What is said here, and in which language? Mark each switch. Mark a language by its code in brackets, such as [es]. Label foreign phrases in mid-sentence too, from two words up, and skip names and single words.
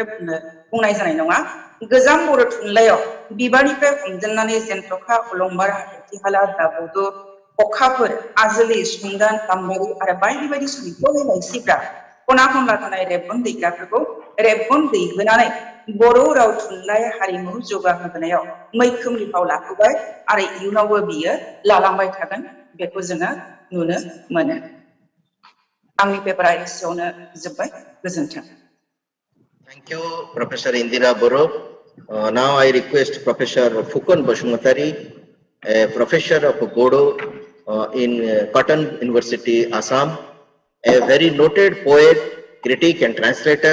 [brx] बुंनाय जानाय नङा गोजाम बर' थुनलाइयाव बिबारनिफ्राय हमजेननानै जेन्थ'खा अलंबार हाथरखि-हाला दाबौदो अखाफोर आजोलि सुंदान गाम्बारि आरो बायदि बायदि साहित्य लाइसिफ्रा खना खनला थानाय रेबगन दैग्राफोरखौ रेबगन दैहोनानै बर' राव थुनलाइ हारिमु जौगाहोनायाव मैखोम बिफाव लाहोबाय आरो इयुनावबो बियो लालांबाय थागोन बेखौ जोङो नुनो मोनो आंनि पेपारा एसेयावनो जोब्बाय गोजोन्थों [en] Thank you, Professor Indira Boro. Now I request Professor Fukan Bashumatari, a professor of Bodo in Cotton University, Assam, a very noted poet, critic and translator.